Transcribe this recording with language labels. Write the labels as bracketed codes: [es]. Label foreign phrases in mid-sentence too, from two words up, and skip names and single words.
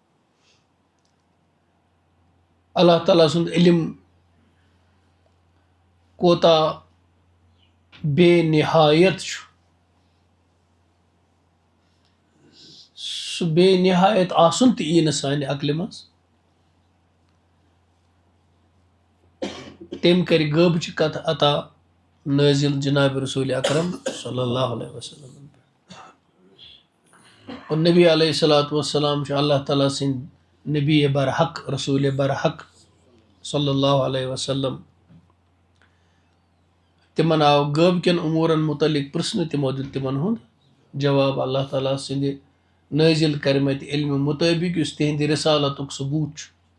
[ks] اللہ تعالیٰ سُنٛد علم کوتاہ بے نہایت چھُ، سُہ بے نہایت آسُن تہِ یی نہٕ سانہِ عقلہِ منٛز. تٔمۍ کَرِ غٲبچہِ کتھٕ عطا نٲزِل جناب رسول اکرم [ar] صلی اللہ علیہ وسلم [ks] اور نبی [ar] علیہ الصلوۃ والسلام [ks] چھِ اللہ تعالیٰ سٕنٛدۍ نبی برحق رسول برحق [ar] صلی اللہ علیہ وسلم. [ks] تِمن آو غٲب کٮ۪ن اموٗرن متعلق پرٛژھنہٕ، تِمو دیُت تِمن ہُنٛد جواب اللہ تعالیٰ سٕنٛدِ نٲزِل کٔرمٕتۍ علمہِ مُطٲبق یُس تِہنٛدِ رسالتُک ثبوٗت چھُ.